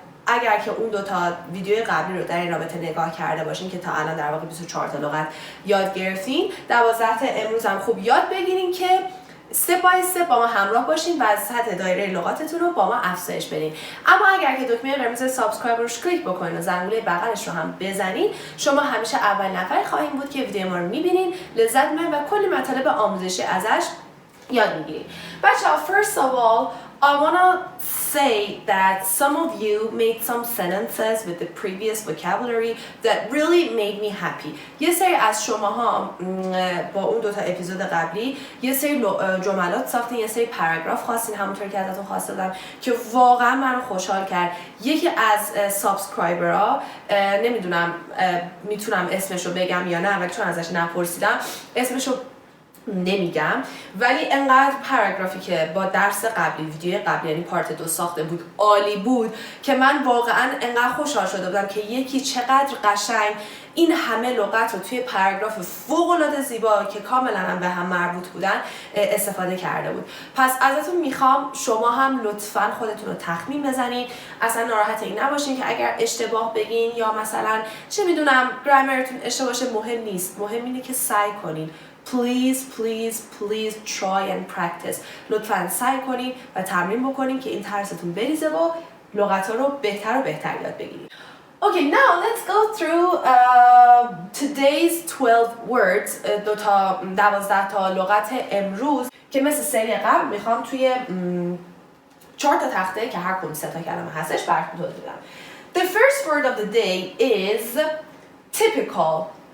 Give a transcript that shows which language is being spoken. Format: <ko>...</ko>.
<fa>اگر که اون 2 تا ویدیو قبلی رو در این رابطه نگاه کرده باشین که تا الان در واقع 24 تا لغت یاد گرفتین، 12 تا امروز هم خوب یاد بگیرین که استپ بای استپ با ما همراه باشین و از سطح دایره لغاتتون رو با ما افزایش بدین. اما اگر که دکمه قرمز سابسکرایب رو کلیک بکنین و زنگوله بغلش رو هم بزنین، شما همیشه اول نفر خواهیم بود که ویدیو ما رو میبینین، لذت میبرین و کلی مطالب آموزشی ازش یاد میگیرین.</fa> <en>بچه‌ها، first of all I want to say that some of you made some sentences with the previous vocabulary that really made me happy.</en> <fa>یه سری از شماها با اون 2 تا اپیزود قبلی یه سری جملات ساختین، یه سری پاراگراف خواستین همونطور که ازتون خواسته بودم که واقعا منو خوشحال کرد. یکی از سابسکرایبرها، نمیدونم میتونم اسمشو بگم یا نه ولی چون ازش نپرسیدم اسمشو نمیگم، ولی انقدر پاراگرافی که با درس قبلی، ویدیو قبلی یعنی پارت 2 ساخته بود عالی بود که من واقعا انقدر خوشحال شده بودم که یکی چقدر قشنگ این همه لغت رو توی پاراگراف فوق‌العاده زیبا که کاملا هم به هم مربوط بودن استفاده کرده بود. پس ازتون میخوام شما هم لطفاً خودتون رو تخمین بزنید، اصلا ناراحت این نباشین که اگر اشتباه بگین یا مثلا چه میدونم گرامرتون اشتباه باشه، مهم نیست، مهم اینه که سعی کنین.</fa> <en>Please try and practice.</en> <fa>لطفاً سعی کنین و تمرین بکنین که این ترستون بریزه و لغت‌ها رو بهتر و بهتر یاد بگیرید.</fa> <en>Okay, now let's go through today's 12 words.</en> <fa>12 تا لغت امروز که مثل سری قبل میخوام توی 4 تا تخته که هر کدوم 3 تا کلمه هستش براتون توضیح بدم.</fa> <en>The first word of the day is typical.</en>